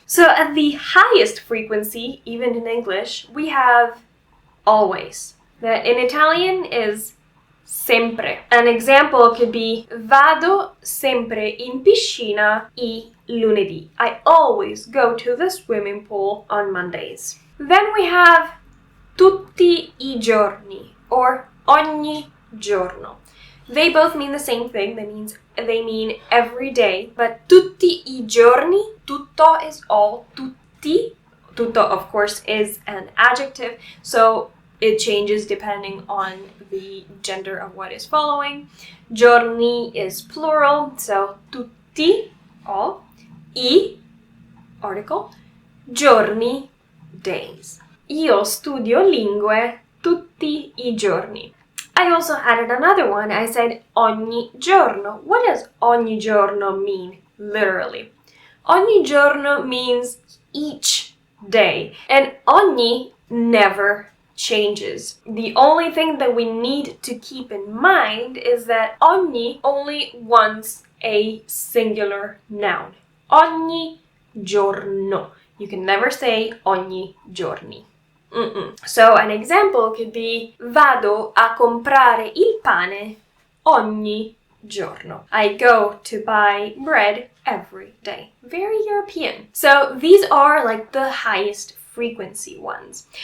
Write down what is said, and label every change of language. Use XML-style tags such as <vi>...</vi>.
<en>So at the highest frequency, even in English, we have always. That in Italian is sempre. An example could be</en> <it>vado sempre in piscina I lunedì.</it> <en>I always go to the swimming pool on Mondays. Then we have tutti I giorni or ogni giorno. They both mean the same thing. They mean every day. But tutti I giorni, tutto is all, tutti. Tutto, of course, is an adjective, so it changes depending on the gender of what is following. Giorni is plural, so tutti, all. I, article. Giorni, days.</en> <it>Io studio lingue tutti I giorni.</it> <en>I also added another one. I said ogni giorno. What does ogni giorno mean, literally? Ogni giorno means each day, and ogni never changes. The only thing that we need to keep in mind is that ogni only wants a singular noun. Ogni giorno. You can never say ogni giorni. So an example could be</en> <it>vado a comprare il pane ogni giorno.</it> <en>I go to buy bread every day. Very European. So these are like the highest frequency ones.</en>